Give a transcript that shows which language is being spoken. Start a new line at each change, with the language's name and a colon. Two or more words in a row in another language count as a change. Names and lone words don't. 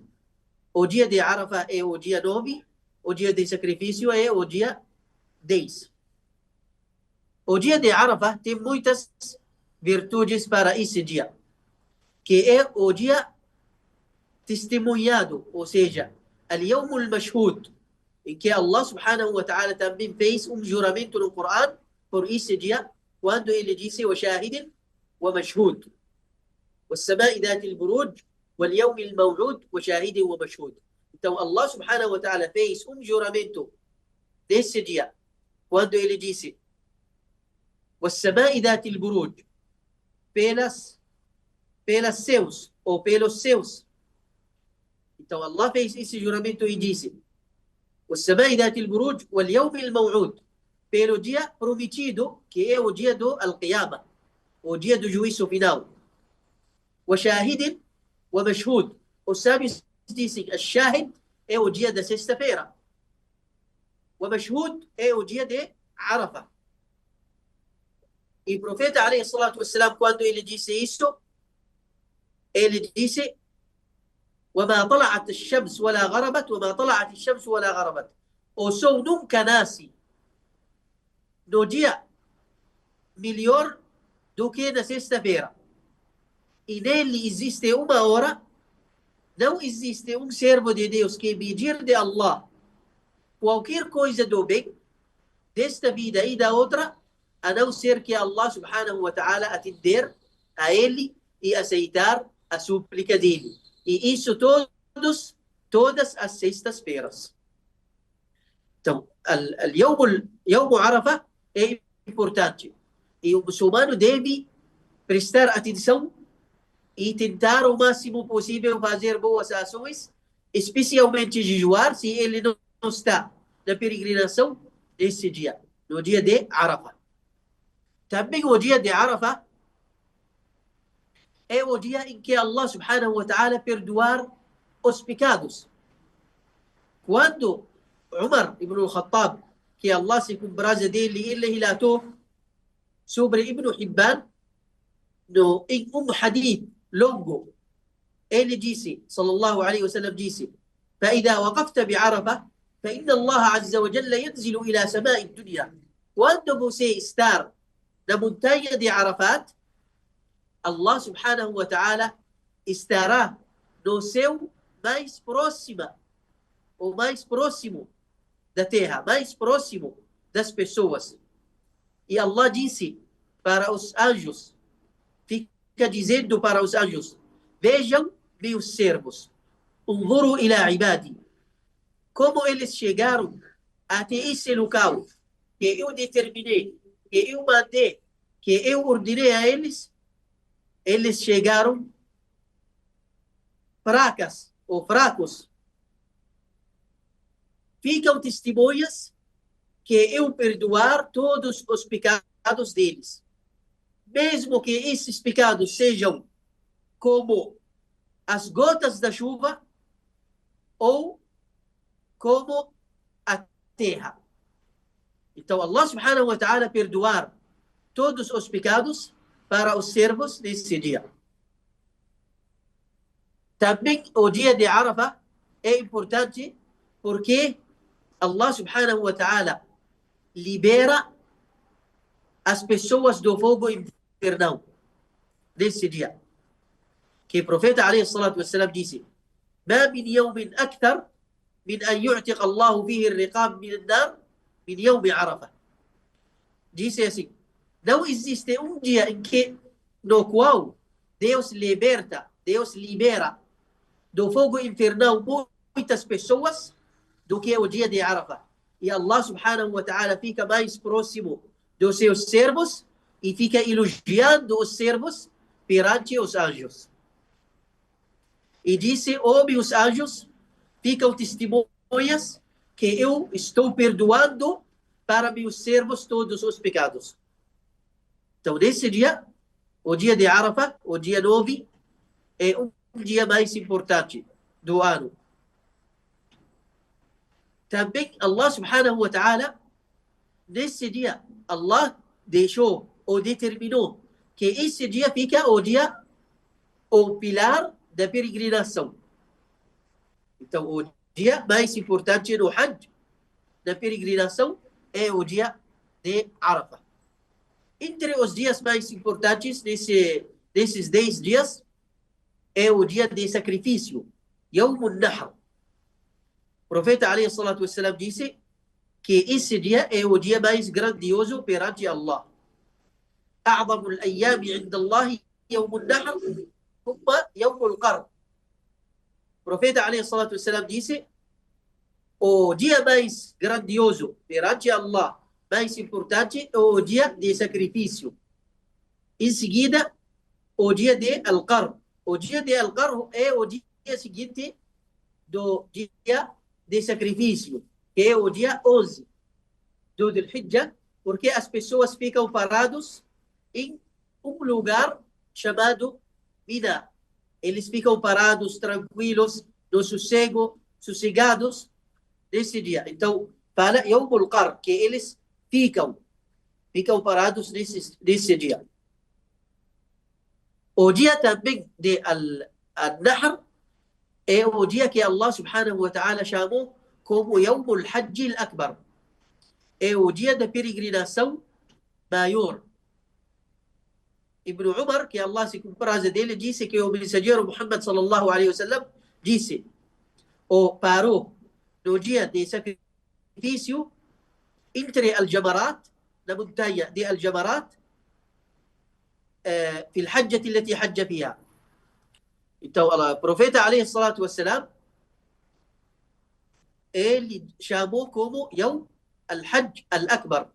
Portuguese: O dia de Arafah é o dia 9, o dia de sacrifício é o dia 10. O dia de Arafah tem muitas virtudes para esse dia, que é o dia testemunhado, ou seja,
Arabic: اليوم المشهود,
Portuguese: em que Allah
Arabic: سبحانه وتعالى
Portuguese: também fez juramento no Corão por esse dia, quando ele disse
Arabic: وشاهد ومشهود والسماء ذات البروج واليوم الموعود وشاهد ومشهود.
Portuguese: Então Allah
Arabic: سبحانه وتعالى
Portuguese: fez juramento desse dia, quando ele disse
Arabic: والسماء ذات البروج,
Portuguese: pelas céus ou pelos céus. Então Allah fez esse juramento e disse
Arabic: والسماء ذات البروج واليوم الموعود,
Portuguese: pelo dia prometido, que é o dia do Al-Qiyamah, o dia do juízo final.
Arabic: وشاهد ومشهود,
Portuguese: os sábios dizem الشاهد é o dia da sexta-feira, ومشهود é o dia de Arafah. E o profeta
Arabic: عليه الصلاة والسلام,
Portuguese: quando ele disse isso, ele disse
Arabic: وما طلعت الشمس ولا غربت وما طلعت الشمس ولا غربت.
Portuguese: O sol nunca nasce no dia melhor do que na sexta-feira. E nele existe uma hora, não existe servo de Deus que pedir de Allah qualquer coisa do bem, desta vida e da outra, a não ser que Allah
Arabic: سبحانه وتعالى
Portuguese: atender a ele e aceitar a súplica dele. E isso todas as sextas-feiras. Então,
Arabic: يوم عرفة
Portuguese: é importante. E o muçulmano deve prestar atenção e tentar o máximo possível fazer boas ações, especialmente jejuar, se ele não está na peregrinação nesse dia, no dia de Arafah. Também o dia de Arafah é o dia em que Allah
Arabic: سبحانه وتعالى
Portuguese: perdoar os pecados. Quando Umar ibn al-Khattab, que Allah se compraza dele, ele relatou sobre Ibn Hibban, em hadith longo, ele disse,
Arabic: صلى الله عليه وسلم disse, فإذا وقفت بعرفة فإن الله عز وجل ينزل إلى سماء الدنيا.
Portuguese: Quando você estar na montanha de Arafat, Allah
Arabic: سبحانه وتعالى
Portuguese: estará no céu mais próxima, ou mais próximo da terra, mais próximo das pessoas. E Allah disse para os anjos, fica dizendo para os anjos, vejam meus servos,
Arabic: انظروا إلى عبادي,
Portuguese: como eles chegaram até esse local que eu determinei, que eu mandei, que eu ordenei a eles, eles chegaram fracos. Ficam testemunhas que eu perdoar todos os pecados deles. Mesmo que esses pecados sejam como as gotas da chuva ou como a terra. Então Allah
Arabic: سبحانه وتعالى
Portuguese: perdoar todos os pecados para os servos nesse dia. Também o dia de Arafah é importante porque Allah
Arabic: سبحانه وتعالى
Portuguese: libera as pessoas do fogo infernal nesse dia. Que o profeta
Arabic: عليه الصلاة والسلام disse, ما من يوم أكثر من أن يعتق الله فيه الرقاب من النار من يوم عرفة.
Portuguese: Disse assim, não existe dia no qual Deus libera do fogo infernal muitas pessoas do que o dia de Arafah. e Allah
Arabic: سبحانه وتعالى
Portuguese: fica mais próximo dos seus servos e fica elogiando os servos perante os anjos. E disse, meus anjos, ficam testemunhas que eu estou perdoando para meus servos todos os pecados. Então, nesse dia, o dia de Arafah, o dia 9, é um dia mais importante do ano. Também Allah
Arabic: سبحانه وتعالى,
Portuguese: nesse dia, Allah deixou ou determinou que esse dia fica o pilar da peregrinação. Então, o dia mais importante no Hajj, da peregrinação, é o dia de Arafah. Entre os dias mais importantes desses 10 dias, é o dia de sacrifício,
Arabic: يوم النحر.
Portuguese: O profeta,
Arabic: عليه الصلاة والسلام,
Portuguese: disse que esse dia é o dia mais grandioso perante Allah.
Arabic: أعظم الأيام عند الله يوم النحر ثم يوم القرن.
Portuguese: O profeta,
Arabic: عليه الصلاة والسلام,
Portuguese: disse o dia mais grandioso perante Allah, mais importante, é o dia de sacrifício. Em seguida, o dia de Al-Qarn. O dia de Al-Qarn é o dia seguinte do dia de sacrifício, que é o dia 11 do Dhul-Hijjah, porque as pessoas ficam parados em um lugar chamado Mina. Eles ficam parados, tranquilos, no sossego, sossegados nesse dia. Então, fala
Arabic: يوم القرن,
Portuguese: que eles ficam parados nesse dia. O dia também de Al-Nahr é o dia que Allah
Arabic: سبحانه وتعالى
Portuguese: chamou como
Arabic: يوم الحج الأكبر.
Portuguese: É o dia da peregrinação maior. Ibn Umar, que Allah se compraze dele, disse que o mensageiro Muhammad
Arabic: صلى الله عليه وسلم
Portuguese: disse, ou parou no dia de sacrifício entre Al-Jamarat, na montanha de Al-Jamarat,
Arabic: في الحجة التي حج فيها.
Portuguese: Então, o profeta
Arabic: عليه الصلاة والسلام,
Portuguese: ele chamou como
Arabic: يوم الحج الأكبر.